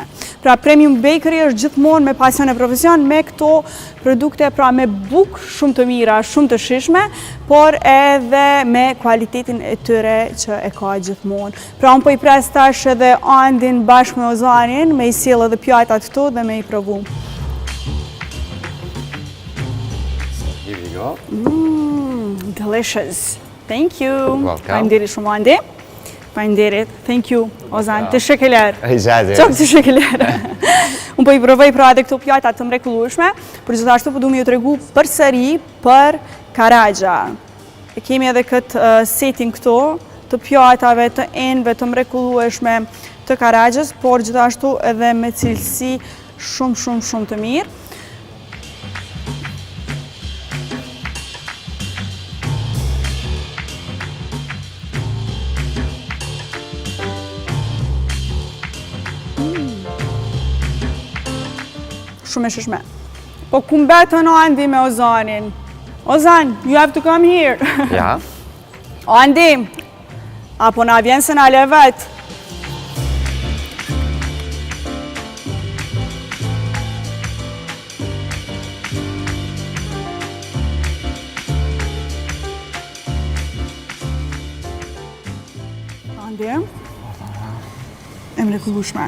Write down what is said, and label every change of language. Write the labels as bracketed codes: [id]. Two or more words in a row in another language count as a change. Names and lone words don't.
[sq] Pra, Premium Bakery është gjithmonë me Pasion e Profesion, me këto produkte, pra me bukë shumë të mira, shumë të shishme, por edhe me kualitetin e tyre që e ka gjithmonë. Pra, unë po i pres tash edhe Andin bashkë me Ozanin, me i sjell edhe pjatat këtu dhe me i provu. [en] Here we go. Delicious. Thank you. Welcome. [sq] Faleminderit shumë Andi. Faleminderit. [en] Thank you Ozan. Teşekkürler. [tr] Rica ederim. Çok teşekkürler. [sq] Unë po i provoj pra edhe këto pjata të mrekullueshme, por gjithashtu po du me ju tregu përsëri për Karaxha. Kemi edhe këtë setting këtu të pjatave të enve të mrekullueshme të Karaxhës, por gjithashtu edhe me cilësi shumë të mirë. Shumë e shishme. Po ku mbetën Andi me Ozanin? [en] Ozan, you have to come here. [sq] Ja. Andi, apo na vjen se na le vet? Andi, e mrekullueshme.